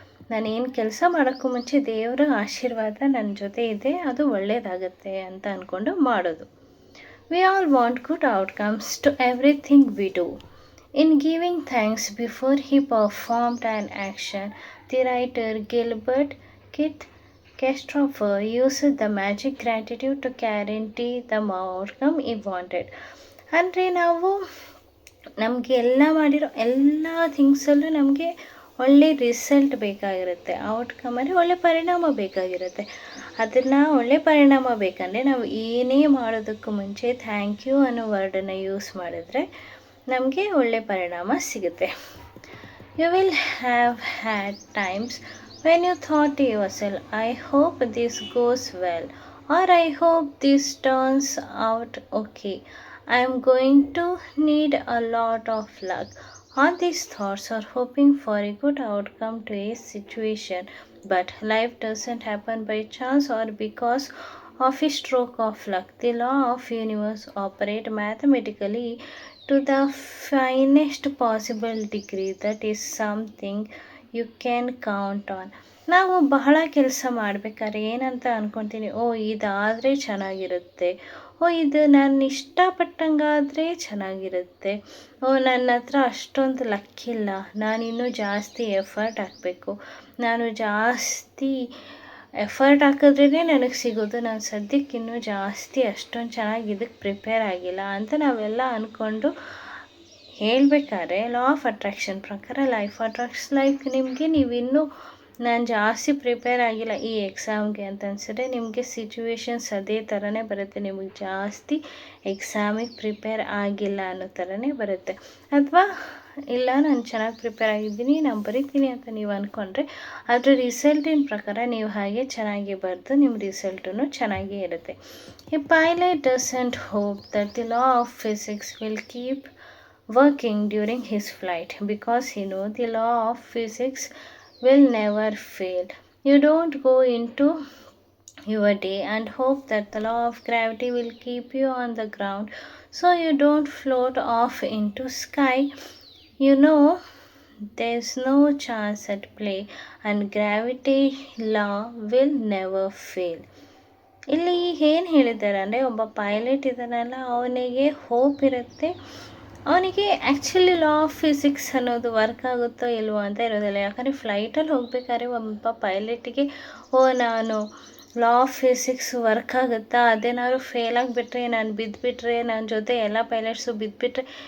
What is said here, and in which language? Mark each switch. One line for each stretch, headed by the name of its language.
Kannada: ನಾನೇನು ಕೆಲಸ ಮಾಡೋಕ್ಕೂ ಮುಂಚೆ ದೇವರ ಆಶೀರ್ವಾದ ನನ್ನ ಜೊತೆ ಇದೆ, ಅದು ಒಳ್ಳೆಯದಾಗತ್ತೆ ಅಂತ ಅಂದ್ಕೊಂಡು ಮಾಡೋದು.
English: We all want good outcomes to everything we do. In giving thanks before he performed an action, the writer Gilbert Christopher used the magic gratitude to guarantee the outcome he wanted.
Kannada: ಅಂದರೆ ನಾವು ನಮಗೆ ಮಾಡಿರೋ ಎಲ್ಲ ಥಿಂಗ್ಸಲ್ಲೂ ನಮಗೆ ಒಳ್ಳೆ result ಬೇಕಾಗಿರುತ್ತೆ. Outcome ಅಂದರೆ ಒಳ್ಳೆ ಪರಿಣಾಮ ಬೇಕಾಗಿರುತ್ತೆ. ಅದನ್ನು ಒಳ್ಳೆ ಪರಿಣಾಮ ಬೇಕಂದರೆ ನಾವು ಏನೇ ಮಾಡೋದಕ್ಕೂ ಮುಂಚೆ ಥ್ಯಾಂಕ್ ಯು ಅನ್ನೋ ವರ್ಡನ್ನು ಯೂಸ್ ಮಾಡಿದ್ರೆ ನಮಗೆ ಒಳ್ಳೆ ಪರಿಣಾಮ ಸಿಗುತ್ತೆ.
English: You will have had times when you thought to yourself, I hope this goes well, or I hope this turns out okay, I am going to need a lot of luck. All these thoughts are hoping for a good outcome to a situation, but life doesn't happen by chance or because of a stroke of luck. The law of universe operates mathematically to the finest possible degree. That is something you can count on.
Kannada: ನಾವು ಬಹಳ ಕೆಲಸ ಮಾಡಬೇಕಾದ್ರೆ ಏನಂತ ಅಂದ್ಕೊತೀನಿ, ಇದಾದರೆ ಚೆನ್ನಾಗಿರುತ್ತೆ, ಇದು ನಾನು ಇಷ್ಟಪಟ್ಟಂಗಾದರೆ ಚೆನ್ನಾಗಿರುತ್ತೆ, ನನ್ನ ಹತ್ರ ಅಷ್ಟೊಂದು ಲಕ್ಕಿಲ್ಲ, ನಾನಿನ್ನೂ ಜಾಸ್ತಿ ಎಫರ್ಟ್ ಹಾಕಬೇಕು, ನಾನು ಜಾಸ್ತಿ ಎಫರ್ಟ್ ಹಾಕಿದ್ರೇ ನನಗೆ ಸಿಗೋದು, ನಾನು ಸದ್ಯಕ್ಕೆ ಇನ್ನೂ ಜಾಸ್ತಿ ಅಷ್ಟೊಂದು ಚೆನ್ನಾಗಿ ಇದಕ್ಕೆ ಪ್ರಿಪೇರ್ ಆಗಿಲ್ಲ ಅಂತ ನಾವೆಲ್ಲ ಅಂದ್ಕೊಂಡು ಹೇಳಬೇಕಾದ್ರೆ ಲಾ ಆಫ್ ಅಟ್ರಾಕ್ಷನ್ ಪ್ರಕಾರ
English: Life attracts life.
Kannada: ನಿಮಗೆ ನೀವಿನ್ನೂ ನಾನು ಜಾಸ್ತಿ ಪ್ರಿಪೇರ್ ಆಗಿಲ್ಲ ಈ ಎಕ್ಸಾಮ್ಗೆ ಅಂತ ಅನ್ಸಿದ್ರೆ ನಿಮಗೆ ಸಿಚುವೇಶನ್ಸ್ ಅದೇ ಥರನೇ ಬರುತ್ತೆ. ನಿಮಗೆ ಜಾಸ್ತಿ ಎಕ್ಸಾಮಿಗೆ ಪ್ರಿಪೇರ್ ಆಗಿಲ್ಲ ಅನ್ನೋ ಥರನೇ ಬರುತ್ತೆ. ಅಥವಾ ಇಲ್ಲ, ನಾನು ಚೆನ್ನಾಗಿ ಪ್ರಿಪೇರ್ ಆಗಿದ್ದೀನಿ, ನಾನು ಬರೀತೀನಿ ಅಂತ ನೀವು ಅಂದ್ಕೊಂಡ್ರೆ ಅದರ ರಿಸಲ್ಟಿನ ಪ್ರಕಾರ ನೀವು ಹಾಗೆ ಚೆನ್ನಾಗಿ ಬರೆದು ನಿಮ್ಮ ರಿಸಲ್ಟೂ ಚೆನ್ನಾಗೇ ಇರುತ್ತೆ.
English: A pilot doesn't hope that the law of physics will keep working during his flight because he knows the law of physics will never fail. You don't go into your day and hope that the law of gravity will keep you on the ground so you don't float off into sky. You know, there's no chance at play and gravity law will never fail.
Kannada: ಇಲ್ಲಿ ಏನು ಹೇಳಿದ್ದಾರೆ ಅಂದರೆ, ಒಬ್ಬ pilot ಇದ್ದಾನಲ್ಲ, ಅವನಿಗೆ hope ಇರುತ್ತೆ. ಅವನಿಗೆ actually law of physics ಅನ್ನೋದು ವರ್ಕ್ ಆಗುತ್ತೋ ಇಲ್ವೋ ಅಂತ ಇರೋದಿಲ್ಲ. ಯಾಕಂದರೆ ಫ್ಲೈಟಲ್ಲಿ ಹೋಗ್ಬೇಕಾದ್ರೆ ಒಬ್ಬ ಪೈಲಟಿಗೆ ನಾನು ಲಾ ಆಫ್ ಫಿಸಿಕ್ಸ್ ವರ್ಕ್ ಆಗುತ್ತಾ, ಅದೇನಾದ್ರು ಫೇಲ್ ಆಗಿಬಿಟ್ರೆ, ನಾನು ಬಿದ್ದುಬಿಟ್ರೆ, ನನ್ನ ಜೊತೆ ಎಲ್ಲ ಪೈಲಟ್ಸು ಬಿದ್ದುಬಿಟ್ರೆ.